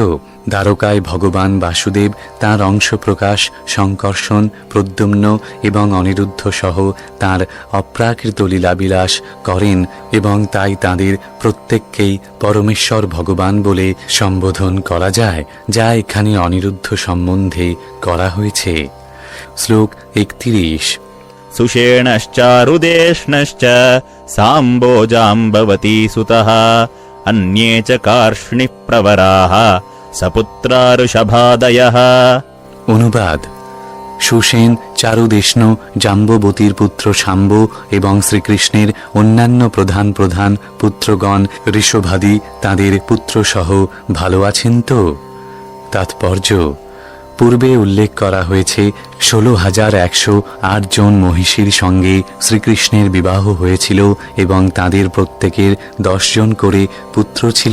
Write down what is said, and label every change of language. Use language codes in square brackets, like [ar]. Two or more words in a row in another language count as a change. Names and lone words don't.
[bn] দ্বারকায় ভগবান বাসুদেব তাঁর অংশ প্রকাশ সংকর্ষণ, প্রদ্যুম্ন এবং অনিরুদ্ধ সহ তাঁর অপ্রাকৃত লীলাবিলাস করেন, এবং তাই তাঁদের প্রত্যেককেই পরমেশ্বর ভগবান বলে সম্বোধন করা যায়, যা এখানে অনিরুদ্ধ সম্বন্ধে করা হয়েছে। শ্লোক 31। [sa] सुषेणश्चारुदेष्णश्च साम्बोजाम्बवती सुतः अन्ये च कार्ष्णिः प्रवराः सपुत्रारुषभादयः। [bn] অনুবাদ: সুসেন, চারুদেষ্ণ, জাম্ববতীর পুত্র শাম্ব এবং শ্রীকৃষ্ণের অন্যান্য প্রধান প্রধান পুত্রগণ ঋষভাদি তাঁদের পুত্রসহ ভালো আছেন তো? তাৎপর্য: পূর্বে উল্লেখ করা হয়েছে 16,108 জন মহিষীর সঙ্গে শ্রীকৃষ্ণের বিবাহ হয়েছিল, এবং তাদের প্রত্যেকের 10 জন করে পুত্র ছিল।